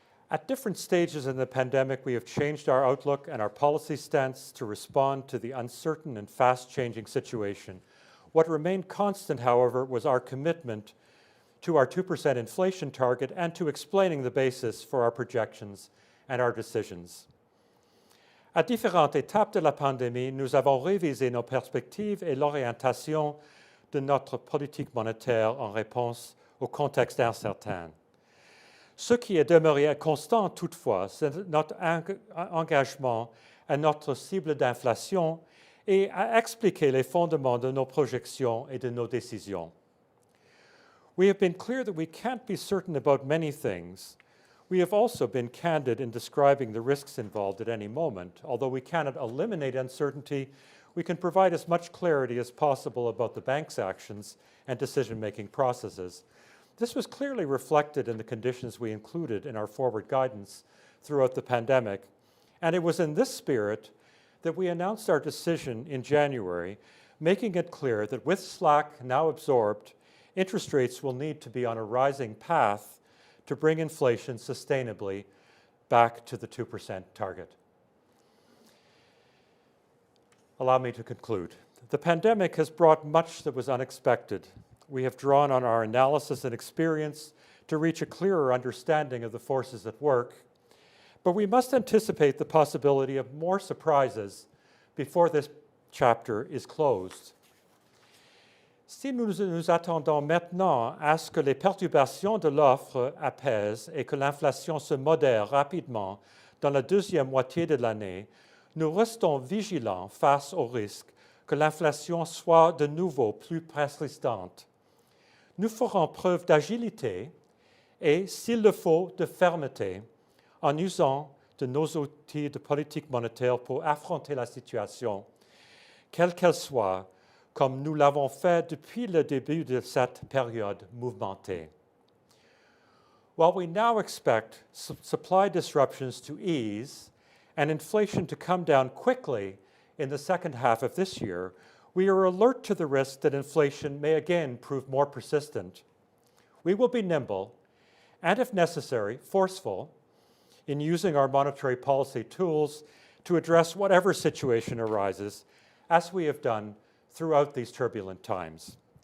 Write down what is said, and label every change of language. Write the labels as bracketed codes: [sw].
[en] At different stages in the pandemic, we have changed our outlook and our policy stance to respond to the uncertain and fast-changing situation. What remained constant, however, was our commitment to our 2% inflation target and to explaining the basis for our projections and our decisions. [fr] À différentes étapes de la pandémie, nous avons révisé nos perspectives et l'orientation de notre politique monétaire en réponse au contexte incertain. Ce qui est demeuré constant toutefois, c'est notre engagement à notre cible d'inflation et à expliquer les fondements de nos projections et de nos décisions. [en] We have been clear that we can't be certain about many things. We have also been candid in describing the risks involved at any moment. Although we cannot eliminate uncertainty, we can provide as much clarity as possible about the bank's actions and decision-making processes. This was clearly reflected in the conditions we included in our forward guidance throughout the pandemic, and it was in this spirit that we announced our decision in January, making it clear that with slack now absorbed, interest rates will need to be on a rising path to bring inflation sustainably back to the 2% target. Allow me to conclude. The pandemic has brought much that was unexpected. We have drawn on our analysis and experience to reach a clearer understanding of the forces at work, but we must anticipate the possibility of more surprises before this chapter is closed. [fr] Si nous nous attendons maintenant à ce que les perturbations de l'offre apaisent et que l'inflation se modère rapidement dans la deuxième moitié de l'année, nous restons vigilants face au risque que l'inflation soit de nouveau plus persistante. Nous ferons preuve d'agilité et, s'il le faut, de fermeté en usant de nos outils de politique monétaire pour affronter la situation, quelle qu'elle soit, comme nous l'avons fait depuis le début de cette période mouvementée. [en] While we now expect supply disruptions to ease and inflation to come down quickly in the second half of this year, we are alert to the risk that inflation may again prove more persistent. We will be nimble and, if necessary, forceful in using our monetary policy tools to address whatever situation arises, as we have done throughout these turbulent times.